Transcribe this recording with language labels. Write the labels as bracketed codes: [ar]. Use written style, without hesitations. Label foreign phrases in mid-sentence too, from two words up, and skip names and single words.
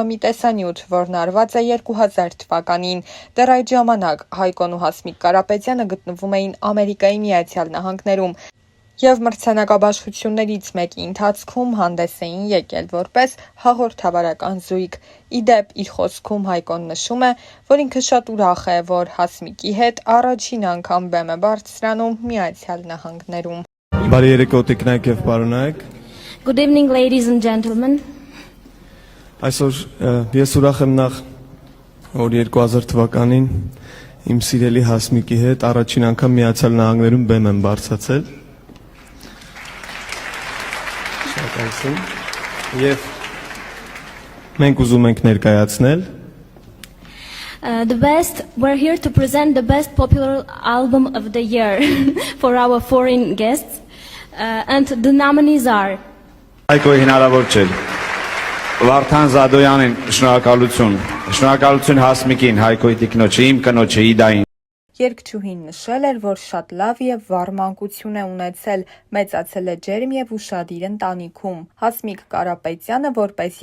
[hy] մի տեսանյութ, որն արված է 2000 թվականին։ Դեռ այդ ժամանակ Հայկոն ու Հասմիկ Կարապետյանը գտնվում էին Ամերիկայի Միացյալ Նահանգներում և մրցանակաբաշխություններից մեկի ընթացքում հանդես էին եկել որպես հաղորդավարական զույգ։ Ի դեպ, իր խոսքում Հայկոն նշում է, որ ինքը շատ ուրախ է, որ Հասմիկի հետ առաջին անգամ բեմ է բարձրանում Միացյալ Նահանգներում։ Բարի երեկո տիկնայք և պարոնայք։ [en] Good evening, ladies and gentlemen. [hy] Այսօր ես ուրախ եմ նախ, որ 2000 թվականին իմ սիրելի Հասմիկի հետ առաջին անգամ Միացյալ Նահանգներում բեմ եմ բարձրացել։ Եվ մենք ուզում ենք ներկայացնել [en] We're here to present the best popular album of the year for our foreign guests, and the nominees are [hy] Հայկոյի հնարավոր չէ։ Վարդան Զադոյանին շնորհակալություն Հասմիկին, Հայկոյի տիկնոջը, իմ կնոջը Իդային։ Երգչուհին նշել էր, որ շատ լավ և վառ մանկություն է ունեցել, մեծացել է ջերմ և ուշադիր ընտանիքում։ Հասմիկ Կարապետյանը որպես